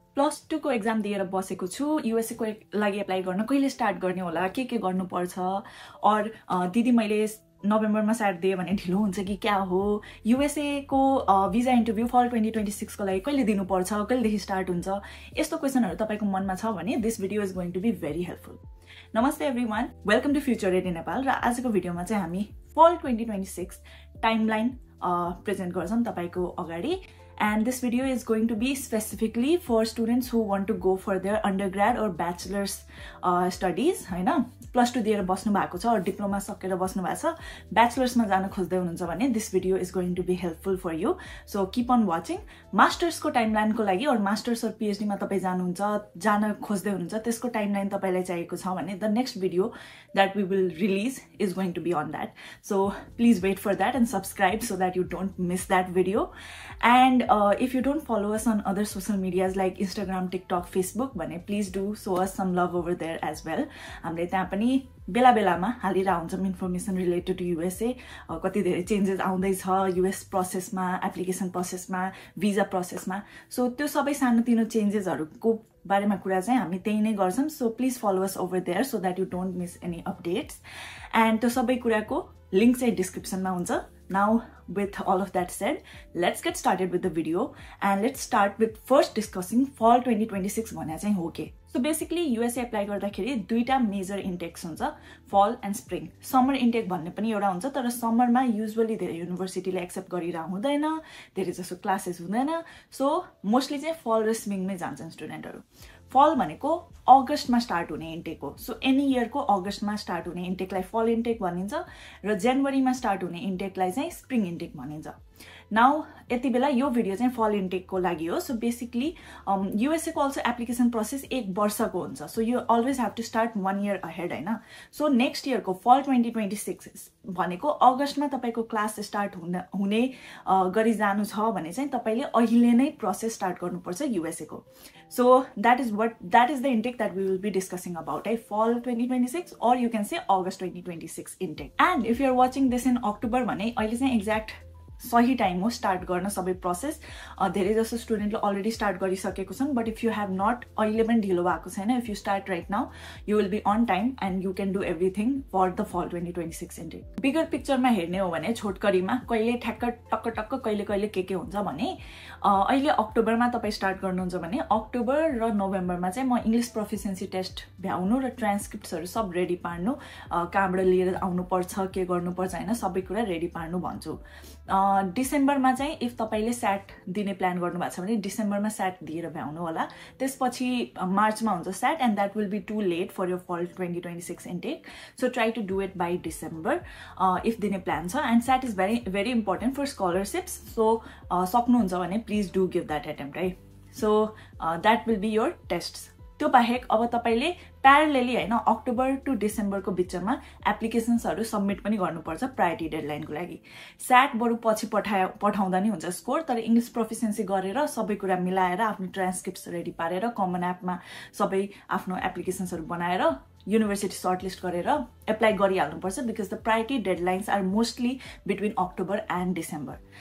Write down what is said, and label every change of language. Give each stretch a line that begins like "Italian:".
Nepali: +2 को एक्जाम दिएर बसेको छु युएसए को लागि एप्लाई गर्न कहिले स्टार्ट गर्ने होला के गर्नुपर्छ और दिदी मैले नोभेम्बरमा स्टार्ट दिए भने ढिलो हुन्छ कि क्या हो युएसए को भिजा इन्टरभ्यू फल 2026 को लागि कहिले दिनुपर्छ कहिलेदेखि स्टार्ट हुन्छ यस्तो क्वेशनहरु तपाईको मनमा छ भने
English: This video is going to be very helpful.
Nepali: नमस्ते
English: everyone, welcome to
Nepali: future ready Nepal. र आजको भिडियोमा चाहिँ हामी फल 2026 टाइमलाइन प्रेजेन्ट गर्छौं तपाईको अगाडि।
English: And this video is going to be specifically for students who want to go for their undergrad or bachelor's studies,
Nepali: हैन? +2 दिएर बस्नु भएको छ or डिप्लोमा सकेर बस्नु भएको छ, bachelor's मा जान खोज्दै हुनुहुन्छ भने
English: this video is going to be helpful for you. So keep on watching.
Nepali: Masters को टाइमलाइन को लागि और मास्टर्स और पीएचडी मा तपाई जान खोज्दै हुनुहुन्छ त्यसको टाइमलाइन तपाईलाई चाहिएको छ भने
English: the next video that we will release is going to be on that. So please wait for that and subscribe so that you don't miss that video. And if you don't follow us on other social medias like Instagram, TikTok, Facebook, please do show us some love over there as well.
Nepali: हामीले त्यहाँ पनि बेला बेलामा हालिरा हुन्छौं
English: information related to USA,
Nepali: कति धेरै changes आउँदै छ युएस प्रोसेसमा, एप्लिकेसन प्रोसेसमा, भिजा प्रोसेसमा। सो त्यो सबै सानोतिनो चेन्जेसहरुको बारेमा कुरा चाहिँ हामी त्यही नै गर्छौं।
English: So please follow us over there so that you don't miss any updates.
Nepali: And त्यो सबै कुराको लिंक चाहिँ डिस्क्रिप्सनमा हुन्छ।
English: Now, with all of that said, let's get started with the video and let's start with first discussing fall 2026
Nepali: भन्ने चाहिँ हो के। So basically USA apply गर्दाखेरि दुईटा मेजर इन्टेक्स हुन्छ, fall and spring. Summer intake भन्ने पनि एउटा हुन्छ, तर समरमा युजुअली धेरै युनिभर्सिटीले एक्सेप्ट गरिरा हुँदैन, धेरै जसो क्लासेस हुँदैन। सो मोस्टली चाहिँ fall र स्प्रिङमै जान्छन् स्टुडेन्टहरु। फल भनेको अगस्टमा स्टार्ट हुने इन्टेक हो। सो एनी इयर को अगस्टमा स्टार्ट हुने इन्टेकलाई फल इन्टेक भनिन्छ र जनवरीमा स्टार्ट हुने इन्टेकलाई चाहिँ स्प्रिङ इन्टेक भनिन्छ। नाउ यति बेला यो भिडियो चाहिँ फल इन्टेक को लागि हो। सो बेसिकली युएसए को अल्सो एप्लिकेसन प्रोसेस 1 वर्षको हुन्छ।
English: So you always have to start 1 year ahead, हैन?
Nepali: सो नेक्स्ट इयर को फल 2026 भनेको अगस्टमा तपाईको क्लास स्टार्ट हुने गरी जानु छ भने चाहिँ तपाईले अहिले नै प्रोसेस स्टार्ट गर्नुपर्छ युएसए को।
English: So that is the intake that we will be discussing about, fall 2026 or you can say August 2026 intake. And if you are watching this in October
Nepali: भने अहिले चाहिँ exact सही टाइम हो start गर्न सबै process. धेरै जसो स्टुडेन्टले अलरेडी स्टार्ट गरिसकेको छन्,
English: But if you have not अहिले पनि ढिलो भएको छैन, if you start right now you will be on time and you can do everything for the fall 2026 intake.
Nepali: बिगर पिक्चरमा हेर्ने हो भने छोटकरीमा कहिले ठ्याक्क टक्क टक्क कहिले कहिले के हुन्छ भने अहिले अक्टोबरमा तपाई स्टार्ट गर्नुहुन्छ भने अक्टोबर र नोभेम्बरमा चाहिँ म इंग्लिश प्रोफिसिएन्सी टेस्ट भ्याउनु र ट्रान्सक्रिप्ट्सहरु सब रेडी पार्नु, कहाँबाट लिएर आउनु पर्छ, के गर्नु पर्छ, हैन, सबै कुरा रेडी पार्नु भन्छु। डिसेम्बरमा चाहिँ इफ तपाईले स्याट दिने प्लान गर्नु भएको छ भने डिसेम्बरमा स्याट दिएर भ्याउनु होला। त्यसपछि मार्चमा हुन्छ स्याट
English: And that will be too late for your fall 2026 intake. So try to do it by December if
Nepali: दिने प्लान छ।
English: And SAT is very important for scholarships.
Nepali: So सक्नुहुन्छ भने
English: Please do give that attempt, है? So that will be your tests.
Nepali: त्यो बाहेक अब तपाईले प्यारलेली, हैन, अक्टोबर टु डिसेम्बरको बिचमा एप्लिकेसन्सहरु सबमिट पनि गर्नुपर्छ प्रायोरिटी डेडलाइनको लागि। स्याट बरु पछि पठाउँदा नि हुन्छ स्कोर, तर इंग्लिश प्रोफिसिएन्सी गरेर सबै कुरा मिलाएर आफ्नो ट्रान्सक्रिप्ट्स रेडी पारेर कमन एपमा सबै आफ्नो एप्लिकेसन्सहरु बनाएर युनिभर्सिटी सर्टलिस्ट गरेर apply गरिहाल्नुपर्छ
English: Because the priority deadlines are mostly between October and December.